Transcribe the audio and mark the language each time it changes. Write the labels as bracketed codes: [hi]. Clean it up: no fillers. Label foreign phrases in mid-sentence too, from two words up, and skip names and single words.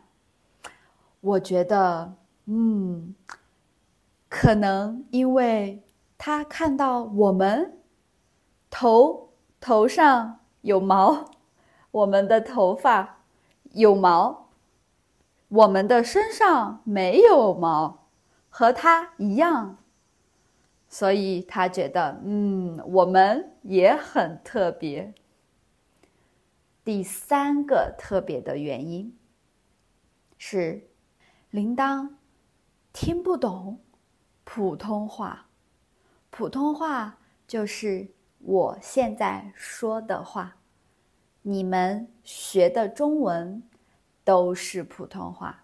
[zh] 我覺得，可能因為他看到我們頭上有毛，我們的頭髮有毛，我們的身上沒有毛，和他一樣，所以他覺得，我們也很特別。第3個特別的原因是，鈴鐺聽不懂普通話。普通話就是我現在說的話，你們學的中文都是普通話。